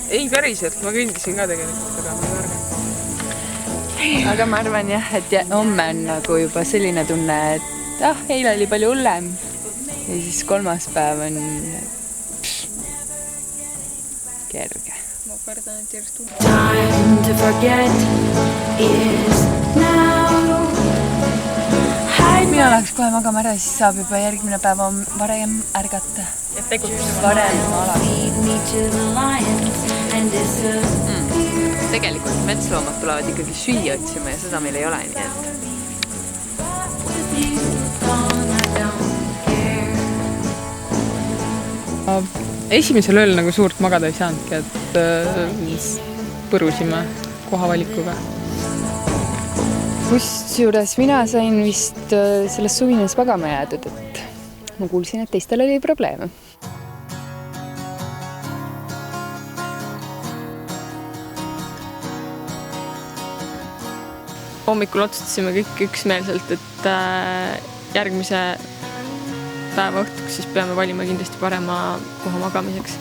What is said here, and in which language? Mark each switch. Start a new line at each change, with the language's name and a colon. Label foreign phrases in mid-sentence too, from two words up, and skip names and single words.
Estonian: Ei päriselt, ma kõndisin ka tegelikult, aga ma ei märganud. Aga ma arvan jah, et homme on nagu juba selline tunne, et eile oli palju hullem. Ja siis 3. päev on kerge. Ma kardan, et järjest
English: Time to forget is now.
Estonian: Mina läheks kohe magama ära, siis saab juba järgmine päev varem ärgata. Et tegutsema. Varem alati.
English: Feed me to the lions and disappear.
Estonian: Tegelikult metsloomad tulevad ikkagi süüa otsima ja seda meil ei ole, nii et
English: With you gone, I don't care.
Estonian: Esimesel ööl nagu suurt magada ei saanudki, et põrusime kohavalikuga. kusjuures mina sain vist selles suvines magama jäädud, et ma kuulsin, et teistel oli probleeme. Hommikul otsustasime kõik üksmeelselt, et järgmise päeva õhtuks siis peame valima kindlasti parema koha magamiseks.